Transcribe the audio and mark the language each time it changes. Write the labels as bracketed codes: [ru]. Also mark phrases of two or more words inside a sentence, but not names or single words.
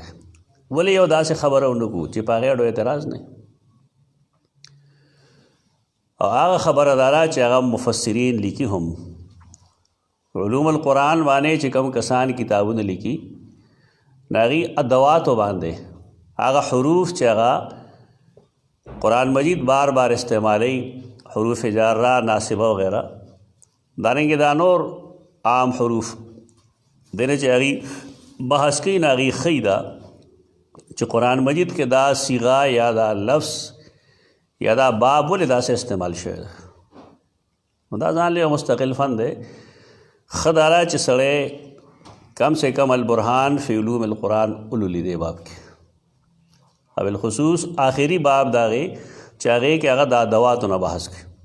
[ps] ولې یو داسې خبره ونه کړو چې په هغې اډو اعتراض نه. او هغه خبره دا ده چې هغه مفسرین لیکي هم [ar] علوم القرآن [ps] باندې چې کوم کسان کتابونه لیکي د هغې ادواتو باندې هغه حروف چې هغه قرآن مجید بار بار استعمالی، [ar] حروف جارہ، ناصبہ [ps] وغیرہ، دارنګې دا نور عام حروف دینه چې هغې بحث کوي نه هغې ښیي ده چې قرآن مجید کې دا صیغه یا دا لفظ یا دا باب ولې داسې استعمال شوی ده. نو دا ځان له یو مستقل فن دی. ښه دا ده چې سړی [ur] کم سے کم [ps] البرهان فی علوم القرآن ولولي دې باب کې، او بالخصوص آخری باب دا هغې چې هغې کې هغه د ادواتو نه بحث کوي.